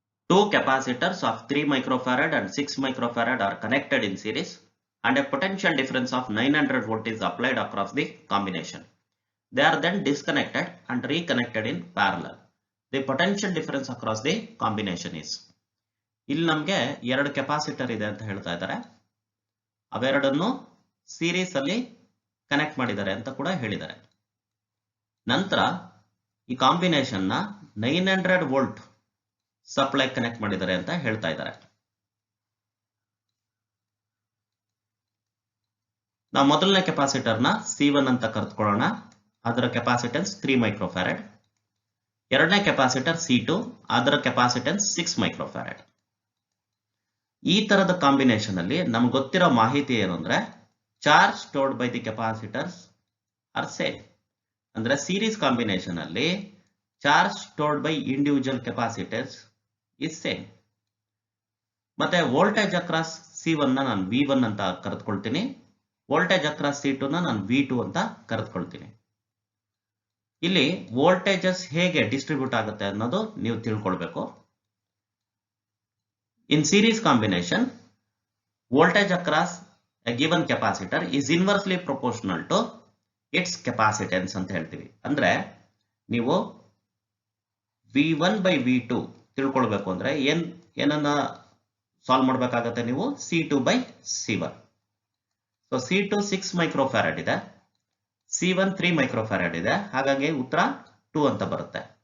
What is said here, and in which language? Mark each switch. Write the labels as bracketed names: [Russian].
[English] Two capacitors of 3 microfarad and 6 microfarad are connected in series and a potential difference of 900 volt is applied across the combination. They are then disconnected and reconnected in parallel. The potential difference across the combination is. [Kannada] ಇಲ್ಲಿ ನಮಗೆ ಎರಡು capacitor ಇದೆ ಅಂತ ಹೇಳ್ತಾ ಇದ್ದಾರೆ. ಅವೆರಡನ್ನು series ಅಲ್ಲಿ connect ಮಾಡಿದ್ದಾರೆ ಅಂತ ಕೂಡ ಹೇಳಿದ್ದಾರೆ. ನಂತರ ಈ ಕಾಂಬಿನೇಷನ್ ನ 900 ವೋಲ್ಟ್ ಸಪ್ಲೈ ಕನೆಕ್ಟ್ ಮಾಡಿದ್ದಾರೆ ಅಂತ ಹೇಳ್ತಾ ಇದ್ದಾರೆ. ನಾವು ಮೊದಲನೇ ಕೆಪಾಸಿಟರ್ ನ C1 ಅಂತ ಕರೆದುಕೊಳ್ಳೋಣ. ಅದರ ಕೆಪಾಸಿಟೆನ್ಸ್ 3 ಮೈಕ್ರೋಫ್ಯಾರಡ್. ಎರಡನೇ ಕೆಪಾಸಿಟರ್ C2, ಅದರ ಕೆಪಾಸಿಟೆನ್ಸ್ 6 ಮೈಕ್ರೋಫ್ಯಾರಡ್. ಈ ತರದ ಕಾಂಬಿನೇಷನ್ ಅಲ್ಲಿ ನಮ್ಗೆ ಗೊತ್ತಿರೋ ಮಾಹಿತಿ ಏನು ಅಂದ್ರೆ [English] Charge stored by the capacitors are same. [Kannada] ಅಂದ್ರೆ ಸೀರೀಸ್ ಕಾಂಬಿನೇಷನ್ ಅಲ್ಲಿ [English] Charge stored by individual capacitors is same. [Kannada] ಮತ್ತೆ ವೋಲ್ಟೇಜ್ ಅಕ್ರಾಸ್ C1 ನ ನಾನು V1 ಅಂತ ಕರೆದುಕೊಳ್ತೀನಿ. ವೋಲ್ಟೇಜ್ ಅಕ್ರಾಸ್ C2 ನ ನಾನು V2 ಅಂತ ಕರೆದುಕೊಳ್ತೀನಿ. ಇಲ್ಲಿ ವೋಲ್ಟೇಜಸ್ ಹೇಗೆ ಡಿಸ್ಟ್ರಿಬ್ಯೂಟ್ ಆಗುತ್ತೆ ಅನ್ನೋದು ನೀವು ತಿಳ್ಕೊಳ್ಬೇಕು. In series combination, voltage across a given capacitor is inversely proportional to its capacitance ಅಂತ ಹೇಳ್ತೀವಿ. ಅಂದ್ರೆ ನೀವು V1 by V2 ತಿಳ್ಕೊಳ್ಬೇಕು ಅಂದ್ರೆ ಏನನ್ನ ಸಾಲ್ವ್ ಮಾಡಬೇಕಾಗತ್ತೆ ನೀವು C2 by C1. So C2 6 microfarad ಇದೆ, C1 3 ಮೈಕ್ರೋಫ್ಯಾರಡ್ ಇದೆ, ಹಾಗಾಗಿ ಉತ್ತರ 2 ಅಂತ ಬರುತ್ತೆ.